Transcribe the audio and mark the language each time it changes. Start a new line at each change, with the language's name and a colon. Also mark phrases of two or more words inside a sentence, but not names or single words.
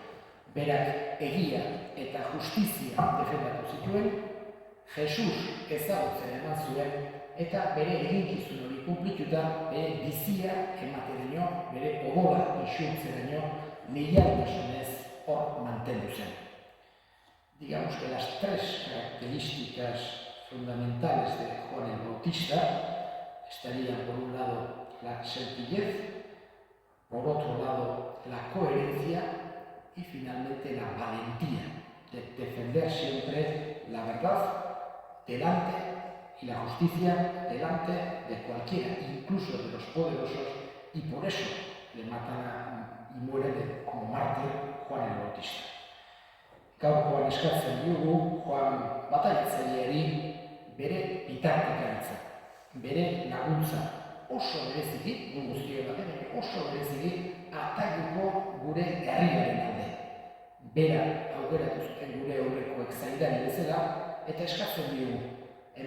Basque: Berak egia eta justizia defendatu zituen, Jesus ezagutzen eman zuen eta bere eginkizun hori kunplituta bere bizia emateraino, bere odola isurtzeraino leialtasunez hor mantendu zen.
Spanish: Digamos que las tres características fundamentales de Juan el Bautista estarían por un lado la sencillez, por otro lado la coherencia y finalmente la valentía de defender siempre la verdad delante y la justicia delante de cualquiera, incluso de los poderosos, y por eso le matan y muere como mártir Juan el Bautista.
Basque: Gaurkoan eskatzen diogu Joan Bataiatzaileari bere bitartekaritza, bere laguntza, oso bereziki, guztio batean, oso bereziki atailuko gure herriaren alde. Bera aukeratu zuten gure aurrekoek zaindari bezala eta eskatzen diogu.